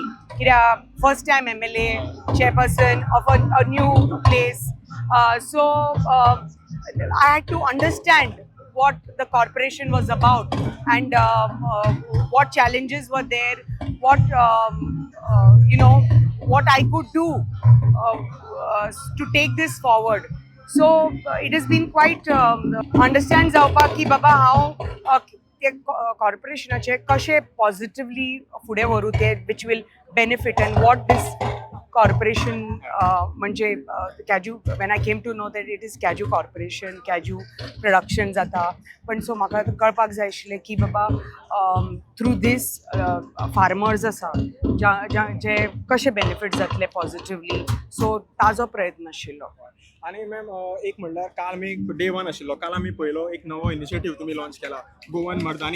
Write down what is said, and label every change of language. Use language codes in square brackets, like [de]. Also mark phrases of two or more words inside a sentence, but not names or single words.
[en] First time MLA chairperson of a new place, so I had to understand what the corporation was about and what challenges were there, what what I could do to take this forward. So it has been quite understand [kok] जावपाक की बाबा हांव ते कॉर्पोरेशनाचे कशे पॉझिटिव्हली फुडें व्हरू ते [en] which will benefit and what this corporation म्हणजे cashew when I came to know that it is cashew corporation, cashew production जाता. [kok] पण सो म्हाका कळपाक जाय आशिल्लें की बाबा [en] through these farmers [kok] आसा जे कशे बेनिफीट जातले पॉझिटिव्हली, सो ताजो प्रयत्न आशिल्लो. आणि मॅम एक म्हणल्यार काल आमी डे 1 आशिल्लो, काल आमी पळयलो एक नवो इनिशिएटीव तुमी लॉन्च केला गोवन मर्दानी.